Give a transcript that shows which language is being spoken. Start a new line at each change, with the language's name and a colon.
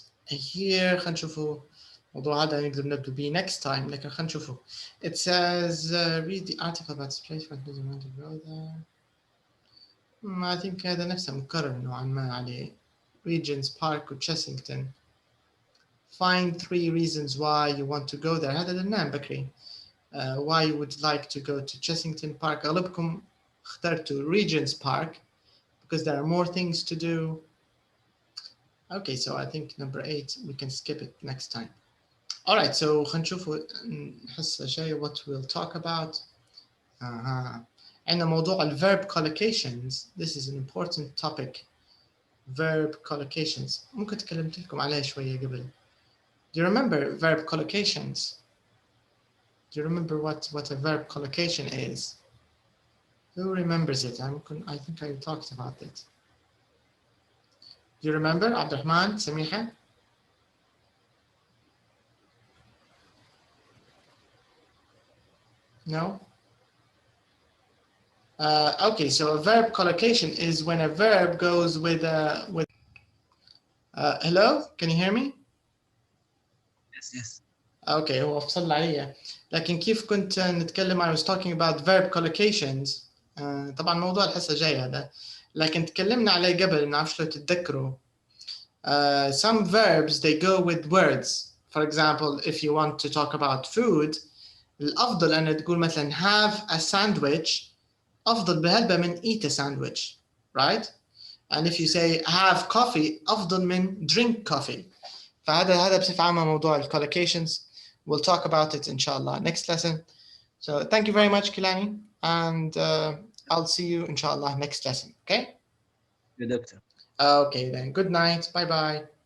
English: Here
Arabic: خلينا نشوفوا موضوع هذا نقدر نبدأ به
English: next time
Arabic: لكن خلينا نشوفوا.
English: It says read the article about this place. What does it want to go there? I think
Arabic: هذا نفسه مكرر نوعا ما عليه. Regent's Park وتشيسنغتون.
English: find 3 reasons why you want to go there.
Arabic: هذا للنام بكري.
English: Why you would like to go to Chessington Park.
Arabic: أغلبكم اخترتوا
English: Regent's Park because there are more things to do. Okay, so I think number 8, we can skip it next time. All right, so
Arabic: خلينا نشوفوا نحس شيء
English: what we'll talk about.
Arabic: عندنا موضوع ال verb collocations.
English: This is an important topic. Verb collocations.
Arabic: ممكن تكلمت لكم عليها شوية قبل.
English: Do you remember verb collocations? Do you remember what a verb collocation is? Who remembers it? I think I talked about it. Do you remember, Abdurrahman, Samiha? No? Okay, so a verb collocation is when a verb goes with hello? Can you hear me? Yes.
Arabic: Okay, هو فصل علي. لكن كيف كنت نتكلم
English: I was talking about verb collocations.
Arabic: طبعا موضوع الحصة جاي هذا. لكن تكلمنا عليه قبل نعرف لو تتذكروا.
English: Some verbs they go with words. For example, if you want to talk about food,
Arabic: الأفضل أن تقول مثلا
English: have a sandwich.
Arabic: أفضل بهلبة من
English: eat a sandwich, right? And if you say have coffee,
Arabic: أفضل من
English: drink coffee.
Arabic: فهذا بصفة عامة موضوع collocations.
English: We'll talk about it inshallah next lesson. So thank you very much, Kilani, and I'll see you inshallah next lesson. Okay? Good, doctor. Okay then. Good night. Bye bye.